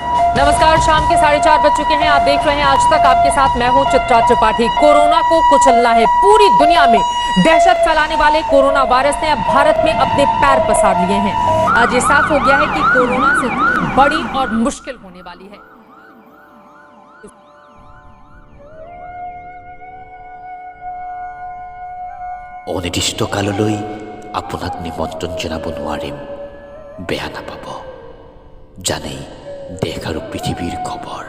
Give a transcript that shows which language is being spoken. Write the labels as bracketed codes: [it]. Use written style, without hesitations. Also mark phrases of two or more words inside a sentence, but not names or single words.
[hi] नमस्कार, शाम के 4:30 बज चुके हैं। आप देख रहे हैं आज तक। आपके साथ मैं हूं चित्रा त्रिपाठी। कोरोना को कुचलना है। पूरी दुनिया में दहशत फैलाने वाले कोरोना वायरस ने अब भारत में अपने पैर पसार लिए हैं। आज ये साफ हो गया है कि कोरोना से बड़ी और मुश्किल होने वाली है। [as] অনিৰ্দিষ্টকাললৈ আপোনাক নিমন্ত্ৰণ জনাব নোৱাৰিম। বেয়া নাপাব। জানেই দেশ আৰু পৃথিৱীৰ খবৰ।